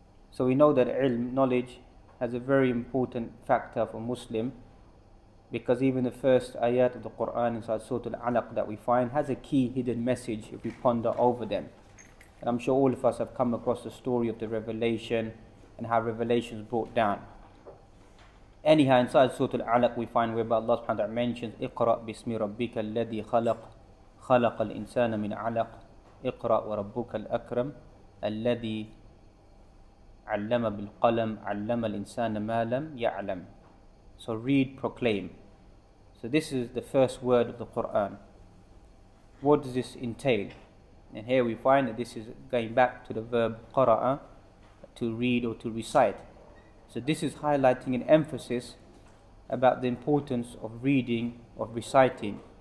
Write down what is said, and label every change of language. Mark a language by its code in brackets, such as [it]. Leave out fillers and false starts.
[en] So we know that ilm, knowledge, has a very important factor for Muslim, because even the first ayat of the Quran inside Surah Al-Alaq that we find has a key hidden message if we ponder over them. And I'm sure all of us have come across the story of the revelation and how revelation is brought down. Anyhow, inside Surah Al-Alaq we find whereby Allah subhanahu wa ta'ala mentions [ar] اقرأ باسم ربك الذي خلق الإنسان من علق اقرأ وربك الأكرم الذي علم بالقلم علم الإنسان ما لم يعلم. [en] So read, proclaim. So this is the first word of the Quran. What does this entail? And here we find that this is going back to the verb qara'a, to read or to recite. So this is highlighting an emphasis about the importance of reading, of reciting.